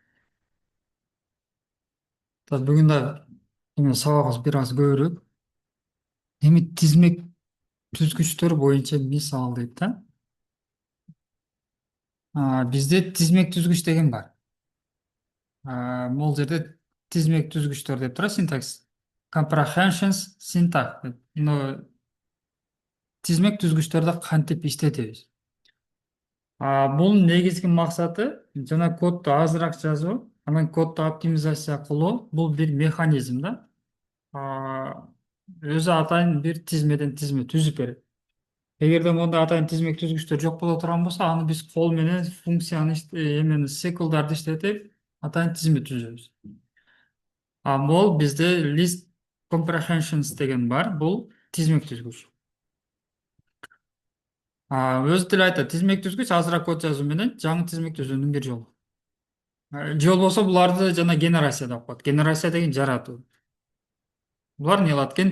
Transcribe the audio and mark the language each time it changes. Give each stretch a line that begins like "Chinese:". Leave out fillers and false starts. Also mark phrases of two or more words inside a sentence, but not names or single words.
Kyrgyz: Бүгүн да сабагыбыз бир аз көбүрөөк. Тизмек түзгүчтөр боюнча мисал дейт да. Бизде тизмек түзгүч деген бар. Могул жерде тизмек түзгүчтөр деп турат, синтакс.
English: Comprehensions syntax деп.
Kyrgyz: Тизмек түзгүчтөрдү кантип иштетебиз? Бул негизги максаты жана кодду азыраак жазуу, анан кодду оптимизация кылуу. Бул бир механизм да. А, Өзү атайын бир тизмеден тизме түзүп берет. Эгерде мондай атайын тизмек түзгүчтөр жок боло турган болсо, аны биз кол менен функцияны эмени циклдарды иштетип атайын тизме түзөбүз. Бул бизде
English: list comprehensions
Kyrgyz: деген бар. Бул тизмек түзгүч. Өзү деле айтат, тизмек түзгүч азыраак код жазуу менен жаңы тизмек түзүүнүн бир жолу. Же болбосо буларды жана генерация деп коет. Генерация деген жаратуу. Булар эмне кылат экен?